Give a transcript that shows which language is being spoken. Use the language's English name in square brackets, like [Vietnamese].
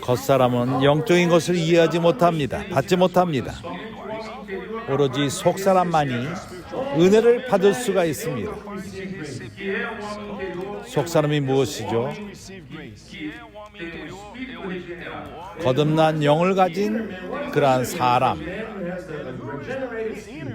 [Korean] 겉사람은 영적인 것을 이해하지 못합니다. 받지 못합니다. 오로지 속 사람만이 은혜를 받을 수가 있습니다. [Portuguese] que é o homem interior, [Korean] 속 사람이 무엇이죠? [Portuguese] que tem o espírito regenerado. [Korean] 거듭난 영을 가진 그러한 사람, [English] man who has the regenerated spirit